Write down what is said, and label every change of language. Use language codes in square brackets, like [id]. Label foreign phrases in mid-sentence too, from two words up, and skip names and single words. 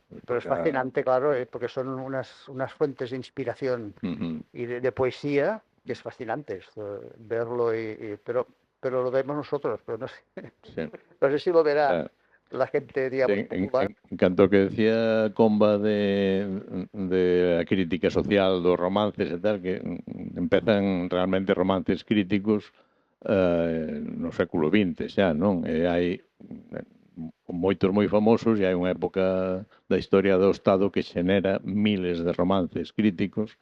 [es] Pero es fascinante, claro, porque son unas fuentes de inspiración y de poesía que es fascinante verlo, pero lo vemos nosotros, pero no sé, no sé si lo verá la gente, digamos, popular. Encantó que decía Comba de la crítica social [gl] dos romances e tal, que empezan realmente romances críticos no século XX xa, non? E hai moitos moi famosos e hai unha época da historia do Estado que xenera miles de romances críticos,